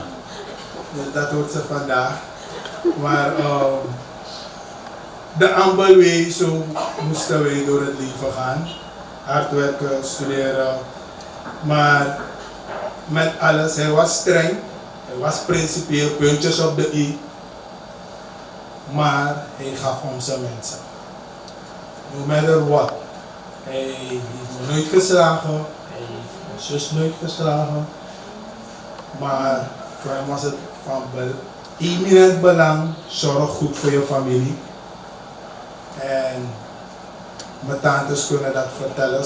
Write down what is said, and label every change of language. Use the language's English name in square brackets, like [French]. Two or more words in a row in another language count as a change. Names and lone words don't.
[Dutch] Dus dat hoort ze vandaag. Maar de Ambel way, zo moesten wij door het leven gaan. Hard werken, studeren. Maar met alles, hij was streng. Hij was principieel, puntjes op de i. Maar hij gaf om zijn mensen. [English] No matter what. [Dutch] Hij heeft me nooit geslagen. Hij heeft mijn zus nooit geslagen. Maar voor hem was het van eminent belang. Zorg goed voor je familie. En mijn tantes kunnen dat vertellen.